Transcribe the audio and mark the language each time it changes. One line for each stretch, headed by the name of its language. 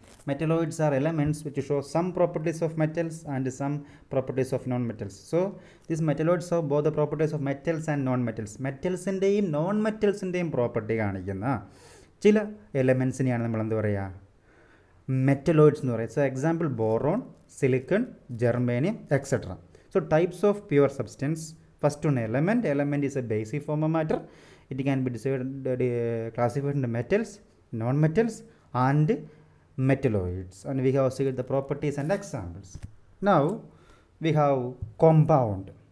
English: Metalloids are elements which show some properties of metals and some properties of non-metals. So these metalloids have both the properties of metals and non-metals.
Malayalam: മെറ്റൽസിൻ്റെയും non മെറ്റൽസിൻ്റെയും property കാണിക്കുന്ന ചില എലമെൻസിനെയാണ് നമ്മൾ എന്ത് പറയുക, metalloids എന്ന് പറയുക. So example boron, silicon, germanium etcetera.
English: So types of pure substance. First one element. Element is a basic form of matter. It can be classified into metals, non-metals and metalloids, and we have seen the properties and examples. Now we have compound.